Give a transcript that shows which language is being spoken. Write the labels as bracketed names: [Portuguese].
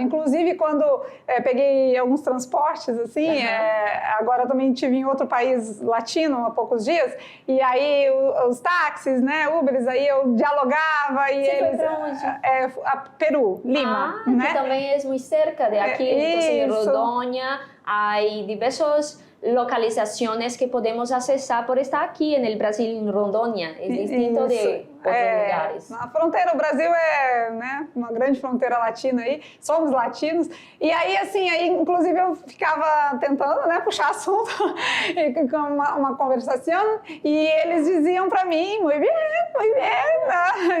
[Portuguese] Inclusive, quando peguei alguns transportes, assim, agora eu também tive em outro país latino há poucos dias. E aí, os táxis, né? Ubers, aí eu dialogava e Você eles... foi pra onde? Peru, Lima, né? Que também é [Spanish] muito cerca de aqui, [Portuguese] em Rondônia. [Spanish] Hay diversas localizaciones que podemos accesar por estar aquí en el Brasil, en Rondônia. Es distinto de lugares. [Portuguese] Na fronteira, o Brasil é, né, uma grande fronteira latina aí, somos latinos. E aí, assim, inclusive eu ficava tentando, né, puxar assunto com uma conversação e eles diziam para mim, muito bem, muito bem.